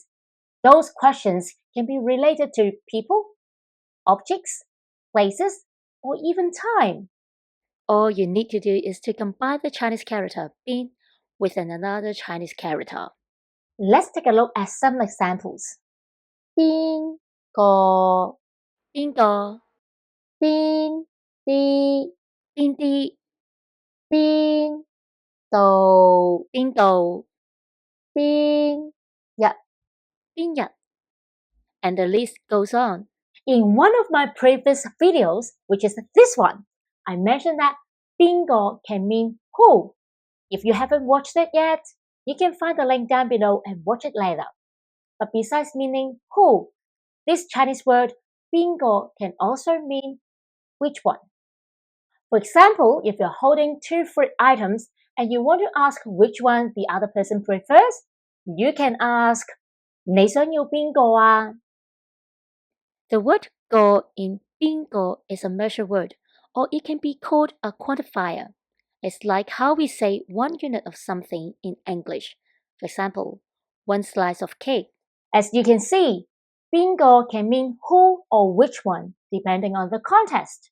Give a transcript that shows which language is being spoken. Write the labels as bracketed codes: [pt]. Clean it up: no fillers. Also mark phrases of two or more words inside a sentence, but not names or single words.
[en] Those questions can be related to people, objects, places, or even time. All you need to do is to combine the Chinese character bin with another Chinese character. Let's take a look at some examples. [yue] 邊個邊個邊啲邊啲邊度邊度邊日邊日 [en] and the list goes on. In one of my previous videos, which is this one, I mentioned that 邊個 can mean who. If you haven't watched it yet, you can find the link down below and watch it later. But besides meaning who, this Chinese word 邊個 can also mean which one. For example, if you're holding two fruit items and you want to ask which one the other person prefers, you can ask [yue] 你想要邊個啊? [en] The word 個 in 邊個 is a measure word, or it can be called a quantifier. It's like how we say 1 unit of something in English. For example, 1 slice of cake. As you can see, 邊個 can mean who or which one, depending on the context.